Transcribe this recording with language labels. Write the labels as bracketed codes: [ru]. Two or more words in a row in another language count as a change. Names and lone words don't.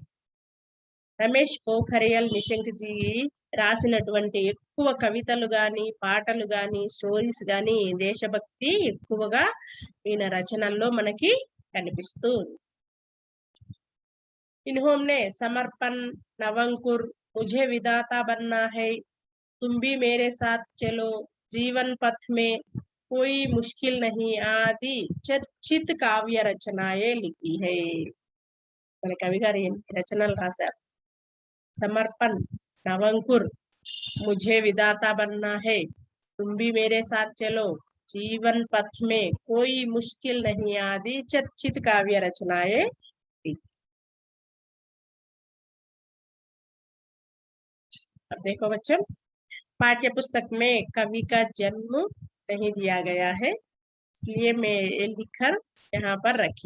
[te] రమేష్ పోఖరియాల్ నిశంక్ జీ రాసినటువంటి ఎక్కువ కవితలు గాని పాటలు గాని స్టోరీస్ గాని దేశభక్తి ఎక్కువగా ఈయన రచనల్లో మనకి కనిపిస్తూ ఉంది. [hi] इन्होंने समर्पण, नवंकुर, मुझे विधाता बनना है, तुम भी मेरे साथ चलो, जीवन पथ में कोई मुश्किल नहीं आदि चर्चित काव्य रचनाएं लिखी है. [te] మన కవి గారు రచనలు రాశారు. [hi] समर्पण, नवंकुर, मुझे विधाता बनना है, तुम भी मेरे साथ चलो, जीवन पथ में कोई मुश्किल नहीं आदि चर्चित काव्य रचनाएं. अब देखो बच्चों, पाठ्य पुस्तक में कवि का जन्म नहीं दिया गया है, इसलिए मैं ये लिखकर यहाँ पर रखी.